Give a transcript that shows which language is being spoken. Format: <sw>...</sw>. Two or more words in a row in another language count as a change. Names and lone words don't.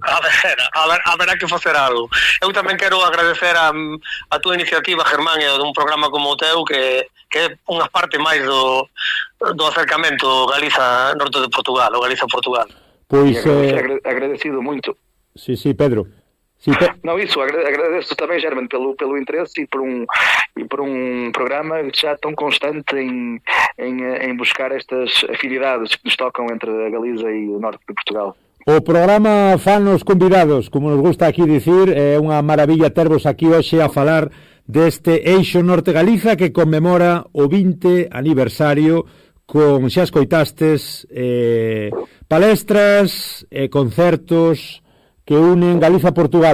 <gl>A ver que facer algo. Eu tamén quero agradecer a túa iniciativa, Germán, e dun programa como o teu que é unha parte máis do acercamento Galiza norte de Portugal, ou Galiza-Portugal. Pois agradecido moito. Sí, Pedro. Sí,</gl> <pt>não, isso, agradeço também, Germán, pelo interesse e por um programa já tão constante em buscar estas afinidades que nos tocam entre a Galiza e o norte de Portugal.</pt> <gl>O programa fan os convidados, como nos gusta aquí dicir, é unha maravilla tervos aquí hoxe a falar deste eixo Norte Galiza que conmemora o 20 aniversario con, xa escoitastes, palestras e concertos que unen Galiza a Portugal.</gl>